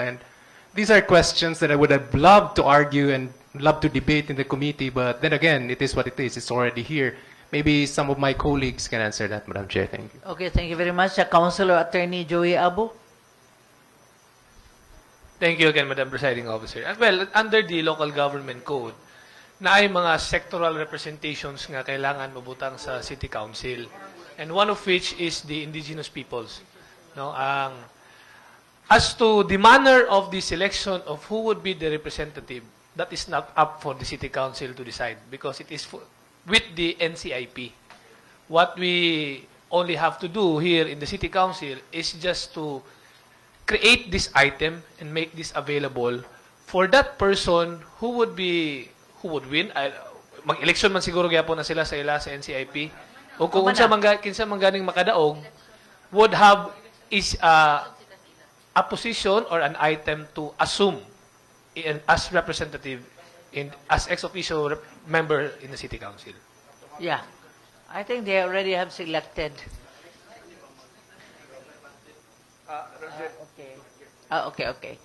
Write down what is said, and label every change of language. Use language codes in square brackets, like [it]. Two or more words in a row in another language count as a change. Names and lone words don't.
[en] And these are questions that I would have loved to argue and love to debate in the committee, but then again, it is what it is. It's already here. Maybe some of my colleagues can answer that, Madam Chair. Thank you. Okay, thank you very much. Councilor Attorney Joey Abu. Thank you again, Madam Presiding Officer. Well, under the local government code, [ceb] na ay mga [en] sectoral representations [ceb] nga kailangan mabutang sa City Council. [en] And one of which is the indigenous peoples. No, as to the manner of the selection of who would be the representative, that is not up for the City Council to decide because it is with the NCIP. What we only have to do here in the City Council is just to create this item and make this available for that person who would win. [ceb] Mag-election man siguro gyapon na sila sa NCIP. O kung kinsa man ganing makadaog, [en] would have is a position or an item to assume as representative as ex officio member in the City Council. Yeah. I think they already have selected. Okay.